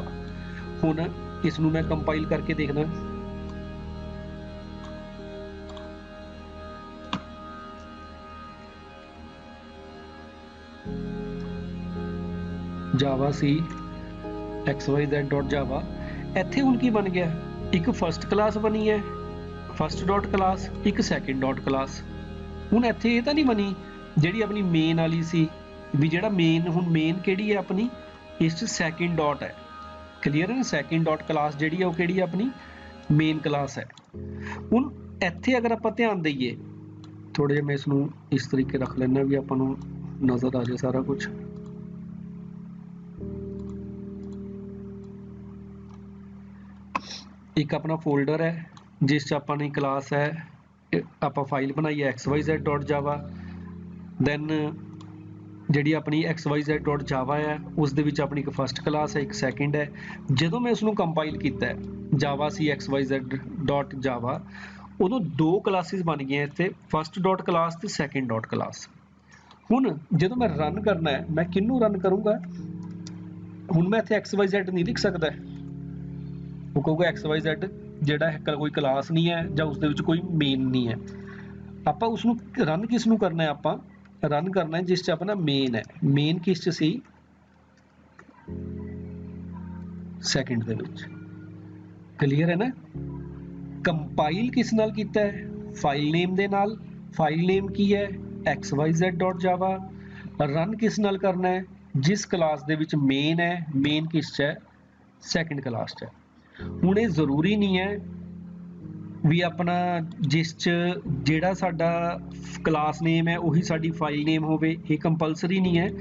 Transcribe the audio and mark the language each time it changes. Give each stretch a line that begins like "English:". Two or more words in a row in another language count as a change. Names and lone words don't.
Punjabi: ਹੁਣ ਇਸਨੂੰ ਮੈਂ ਕੰਪਾਇਲ ਕਰਕੇ ਦੇਖਣਾ, ਜਾਵਾ ਸੀ XYZ.java। ਇੱਥੇ ਹੁਣ ਕੀ ਬਣ ਗਿਆ, ਇੱਕ
English: first class
Punjabi: ਬਣੀ ਹੈ,
English: first dot class,
Punjabi: ਇੱਕ
English: second dot class.
Punjabi: ਹੁਣ ਇੱਥੇ ਇਹ ਤਾਂ ਨਹੀਂ ਬਣੀ ਜਿਹੜੀ ਆਪਣੀ ਮੇਨ ਵਾਲੀ ਸੀ, ਵੀ ਜਿਹੜਾ ਮੇਨ, ਹੁਣ ਮੇਨ ਕਿਹੜੀ ਹੈ ਆਪਣੀ, ਇਸ 'ਚ
English: second dot
Punjabi: ਹੈ। ਕਲੀਅਰ ਹੈ ਨਾ,
English: second dot class
Punjabi: ਜਿਹੜੀ ਹੈ ਉਹ ਕਿਹੜੀ ਹੈ ਆਪਣੀ
English: main class
Punjabi: ਹੈ। ਹੁਣ ਇੱਥੇ ਅਗਰ ਆਪਾਂ ਧਿਆਨ ਦਈਏ, ਥੋੜ੍ਹੇ ਜਿਹਾ ਮੈਂ ਇਸਨੂੰ ਇਸ ਤਰੀਕੇ ਰੱਖ ਲੈਣਾ ਭੀ ਆਪਾਂ ਨੂੰ ਨਜ਼ਰ ਆ ਜਾਏ ਸਾਰਾ ਕੁਝ। ਇੱਕ ਆਪਣਾ ਫੋਲਡਰ ਹੈ ਜਿਸ 'ਚ ਆਪਾਂ ਨੇ ਕਲਾਸ ਹੈ, ਆਪਾਂ ਫਾਈਲ ਬਣਾਈ ਹੈ xyz.java, दैन ਜਿਹੜੀ ਆਪਣੀ xyz.java ਹੈ ਉਸ ਦੇ ਵਿੱਚ ਆਪਣੀ ਇੱਕ
English: first class
Punjabi: ਹੈ, ਇੱਕ ਸੈਕਿੰਡ ਹੈ। ਜਦੋਂ ਮੈਂ ਉਸਨੂੰ ਕੰਪਾਈਲ ਕੀਤਾ java c xyz.java, ਉਦੋਂ ਦੋ ਕਲਾਸਿਸ ਬਣ ਗਈਆਂ ਇੱਥੇ,
English: first dot class
Punjabi: ਤੇ
English: second dot class.
Punjabi: ਹੁਣ ਜਦੋਂ ਮੈਂ ਰਨ ਕਰਨਾ ਹੈ, ਮੈਂ ਕਿਹਨੂੰ ਰਨ ਕਰੂੰਗਾ? ਹੁਣ ਮੈਂ ਇੱਥੇ xyz ਨਹੀਂ ਲਿਖ ਸਕਦਾ, ਉਹ ਕਹੂਗਾ xyz ਜਿਹੜਾ ਹੈ ਕੋਈ ਕਲਾਸ ਨਹੀਂ ਹੈ ਜਾਂ ਉਸ ਦੇ ਵਿੱਚ ਕੋਈ ਮੇਨ ਨਹੀਂ ਹੈ। ਆਪਾਂ ਉਸਨੂੰ ਰਨ ਕਿਸ ਨੂੰ ਕਰਨਾ ਹੈ? ਆਪਾਂ ਰਨ ਕਰਨਾ ਹੈ ਜਿਸ 'ਚ ਆਪਣਾ ਮੇਨ ਹੈ, ਮੇਨ ਕਿਸ 'ਚ ਸੀ? ਸੈਕੰਡ ਦੇ ਵਿੱਚ। ਕਲੀਅਰ ਹੈ ਨਾ? ਕੰਪਾਇਲ ਕਿਸ ਨਾਲ ਕੀਤਾ ਹੈ?
English: file name
Punjabi: ਦੇ ਨਾਲ।
English: file name
Punjabi: की है? xyz.java। ਰਨ ਕਿਸ ਨਾਲ ਕਰਨਾ ਹੈ? ਜਿਸ ਕਲਾਸ ਦੇ ਵਿੱਚ ਮੇਨ ਹੈ, ਮੇਨ ਕਿਸ 'ਚ ਹੈ?
English: second class
Punjabi: 'ਚ ਹੈ। ਹੁਣ ਏ ਜ਼ਰੂਰੀ ਨਹੀਂ ਹੈ ਭੀ ਆਪਣਾ ਜਿਸ 'ਚ ਜਿਹੜਾ ਸਾਡਾ
English: class name
Punjabi: ਹੈ ਉਹੀ ਸਾਡੀ
English: file name
Punjabi: ਹੋਵੇ, ਏ ਕੰਪਲਸਰੀ ਨਹੀਂ ਹੈ।